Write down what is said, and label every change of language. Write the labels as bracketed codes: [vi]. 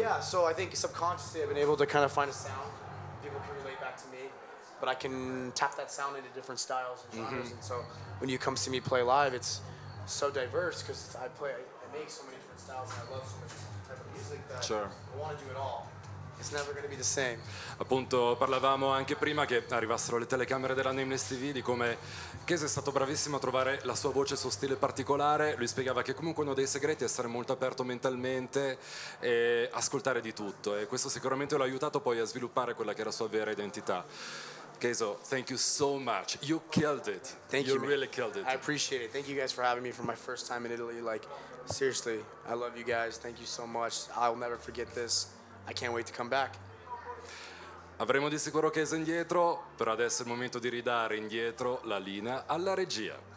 [en] Yeah, so I think subconsciously I've been able to kind of find a sound. People can relate back to me, but I can tap that sound into different styles and genres. And so when you come see me play live, it's so diverse because I make so many different styles and I love so much type of music that I want to do it all. It's never going to be the same. [it] Appunto parlavamo anche prima che arrivassero le telecamere della Nameless TV di come Kayzo è stato bravissimo a trovare la sua voce, il suo stile particolare. Lui spiegava che comunque uno dei segreti è essere molto aperto mentalmente e ascoltare di tutto, e questo sicuramente l'ha aiutato poi a sviluppare quella che era la sua vera identità. [en] Kayzo, thank you so much. You killed it. Thank you. You really killed it. I appreciate it. Thank you guys for having me for my first time in Italy. Like, seriously, I love you guys. Thank you so much. I'll never forget this. I can't wait to come back. [it] Avremo di sicuro Kayzo indietro, però adesso è il momento di ridare indietro la linea alla regia.